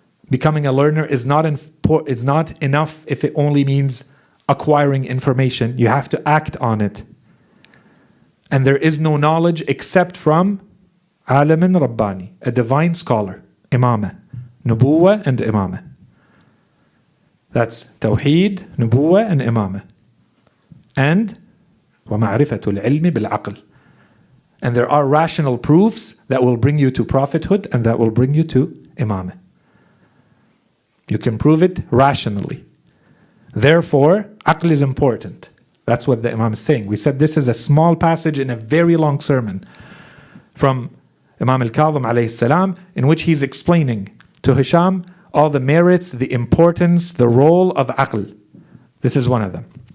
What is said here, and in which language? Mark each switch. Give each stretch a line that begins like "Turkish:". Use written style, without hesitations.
English: Becoming a learner is not enough if it only means acquiring information. You have to act on it. And there is no knowledge except from Alimin Rabbani, a divine scholar, Imamah, Nubuwah and Imamah. That's Tawheed, Nubuwah and Imamah.
Arabic: And وَمَعْرِفَةُ الْعِلْمِ بِالْعَقْلِ.
English: And there are rational proofs that will bring you to prophethood and that will bring you to Imamah. You can prove it rationally. Therefore, aql is important. That's what the Imam is saying. We said this is a small passage in a very long sermon from Imam al-Kadhim alayhi salam, in which he's explaining to Hisham all the merits, the importance, the role of aql. This is one of them.